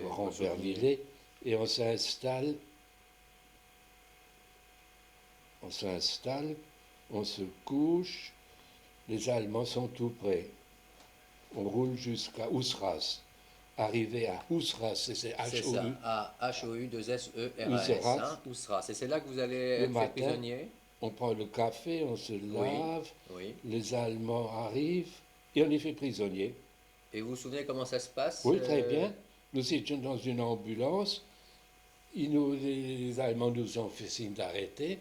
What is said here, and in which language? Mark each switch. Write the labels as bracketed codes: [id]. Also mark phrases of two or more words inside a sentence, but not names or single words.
[fr] Rambervillers. Et on s'installe, on se couche, les Allemands sont tout près. On roule jusqu'à Ousras. Arrivé à Ousras, c'est H-O-U. H-O-U. H-O-U-2-S-E-R-A-S. Ousras. Et c'est là que vous allez être fait prisonnier. On prend le café, on se lave, oui. Les Allemands arrivent et on est fait prisonnier. Et vous vous souvenez comment ça se passe? Oui, très bien. Nous étions dans une ambulance. Les Allemands nous ont fait signe d'arrêter.